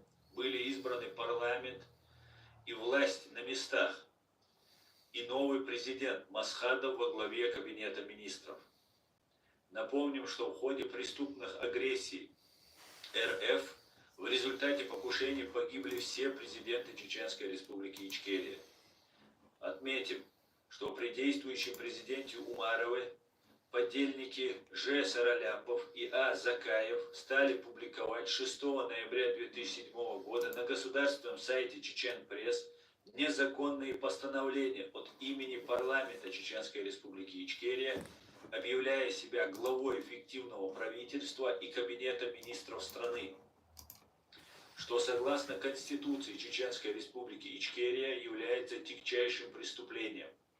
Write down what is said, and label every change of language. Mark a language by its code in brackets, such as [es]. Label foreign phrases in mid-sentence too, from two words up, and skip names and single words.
[ru] Были избраны парламент и власть на местах, и новый президент Масхадов во главе Кабинета министров. Напомним, что в ходе преступных агрессий РФ в результате покушений погибли все президенты Чеченской Республики Ичкерия. Отметим, что при действующем президенте Умарове подельники Ж. Сараляпов и А. Закаев стали публиковать 6 ноября 2007 года на государственном сайте Чечен Пресс незаконные постановления от имени парламента Чеченской Республики Ичкерия, объявляя себя главой фиктивного правительства и Кабинета министров страны, что согласно Конституции Чеченской Республики Ичкерия является тягчайшим преступлением.